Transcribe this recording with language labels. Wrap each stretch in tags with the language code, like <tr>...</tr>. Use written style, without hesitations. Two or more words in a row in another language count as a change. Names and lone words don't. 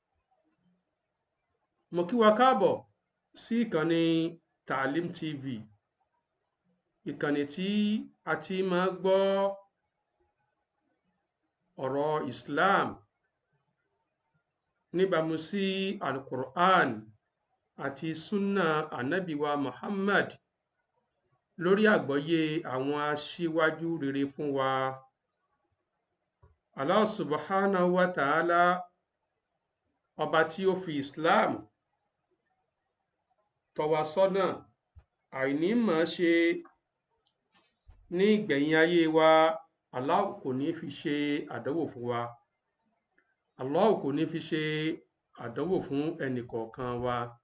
<yo>Mo kí wa káàbọ̀ sí ìkànnì Taalim TV, ìkànnì tí a ti máa gbọ́ ọ̀rọ̀ Islam níbàámu sí Al-Qur'an àti Sunna Ànábì wa Muhammad lórí àgbọ́yé àwọn aṣíwájú rere fún wa.</yo> <ar>الله سبحانه وتعالى,</ar> <yo>ọba tí ó fi Islam tọ́ wa sọ́nà, àìní mọ̀ ṣe ní ìgbẹ̀yìn ayé wa, Allah kò ní fi ṣe àdánwò fún wa. Allah kò ní fi ṣe àdánwò fún ẹnìkọ̀ọ̀kan wa.</yo>